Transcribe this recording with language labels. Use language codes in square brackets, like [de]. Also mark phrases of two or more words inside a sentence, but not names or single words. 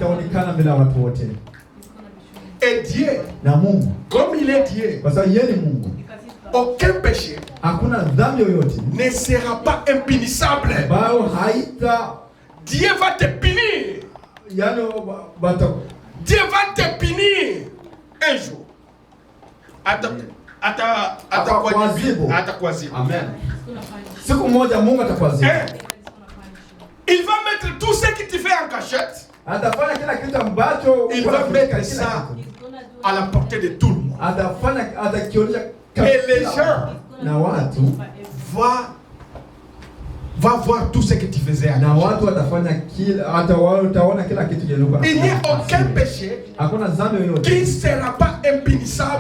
[fr] Et Dieu, comme il est Dieu, aucun péché ne sera pas impénissable. Dieu va te punir. Dieu va te punir un jour. Amen. [sw] Siku moja Mungu atakuadhibu. [fr] Il va mettre tout ce que tu fais en cachette. [sw] Atafanya kila kitu ambacho [fr] il va mettre ça à la portée de tout le monde. Et les gens va voir tout ce que tu faisais. Il n'y a aucun péché qui ne sera pas impénissable.